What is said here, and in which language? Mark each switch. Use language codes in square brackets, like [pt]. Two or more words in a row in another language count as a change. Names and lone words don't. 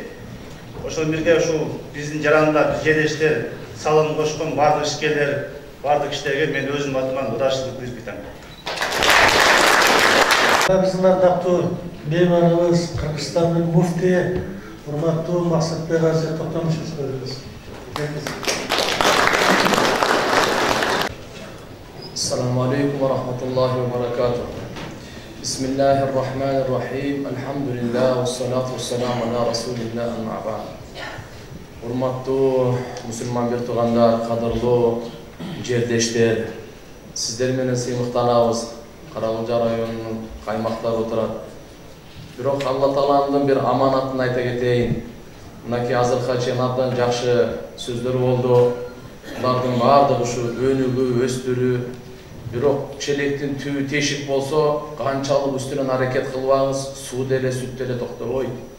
[ky] Ошол бирге ушул биздин жаранда жедештер салым кошкон бардык ишкерлер, бардык кишилерге мен өзүм атыман ыраазычылык билдирип атам. Биздин ардактуу мейманыбыз Кыргызстандын муфтии урматтуу Максатбек Азия Токтомушевич көрүбүз. [ar] السلام عليكم ورحمة الله وبركاته. بسم الله الرحمن الرحيم. الحمد لله والصلاة والسلام على رسول الله أما بعد. [ky] Hurmattуу musulman bir tugandar, kadırlı жердештер, sizler менен сыймыктанабыз. Карагылжа районунун каймактары отурат. Бирок Алла Тааланын бир аманатын айта кетейин. Мынакей азыркы чейин абдан жакшы сөздөр болду. Булардын баардыгы ушу өнүгүү, өстүрүү. Бирок челектин түбү тешик болсо, канчалык үстүнөн аракет кылбаңыз, суу деле, сүт деле токтобойт.